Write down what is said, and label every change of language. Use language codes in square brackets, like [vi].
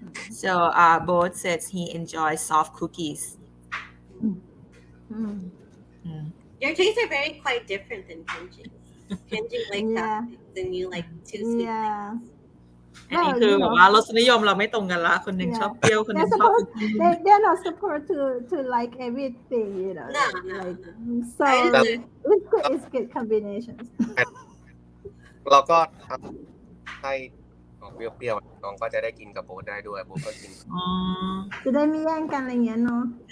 [en] So both says he enjoys soft cookies. Your tastes are very quite different than Kenji's. Kenji likes soft things and you like too sweet things. [th] อันนี้คือแบบว่ารสนิยมเราไม่ตรงกันละคนหนึ่งชอบเปรี้ยวคนหนึ่งชอบ [en] They're not supposed to like everything, No. Like, so it's good combinations. [th] เราก็ทำให้เปรี้ยวๆน้องก็จะได้กินกับโบทได้ด้วยโบทก็กิน จะได้ไม่แย่งกันอะไรเงี้ยเนาะ